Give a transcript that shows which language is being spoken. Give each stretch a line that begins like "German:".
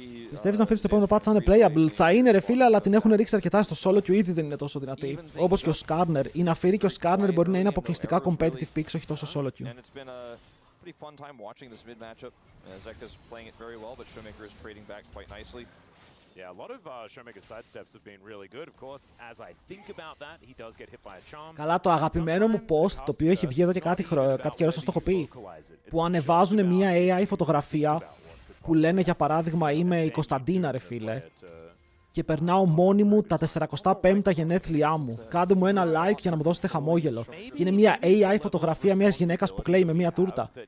Greek: Πιστεύεις να φέρεις το επόμενο patch να είναι playable? Θα είναι ρε φίλε, αλλά την έχουν ρίξει αρκετά στο solo και ήδη δεν είναι τόσο δυνατή. Όπως και ο Skarner. Η Ναφίρη και ο Skarner μπορεί να είναι αποκλειστικά competitive picks, όχι τόσο solo queue.
English: Pretty fun time watching this mid matchup. Zeka's playing it very well, but Showmaker is trading back quite nicely. Yeah, a lot of Showmaker's sidesteps have been really good. Of course, as I think about that, he does get hit by a charm.
Greek: Καλά, το αγαπημένο μου post, το οποίο έχει βγει εδώ και κάτι καιρό, σας το έχω πει, που ανεβάζουν μια AI φωτογραφία που λένε για παράδειγμα είμαι η Κωνσταντίνα ρε φίλε και περνάω μόνη μου τα 45 γενέθλιά μου. Κάντε μου ένα like για να μου δώσετε χαμόγελο. Και είναι μια AI φωτογραφία μιας γυναίκας που κλαίει με μια τούρτα.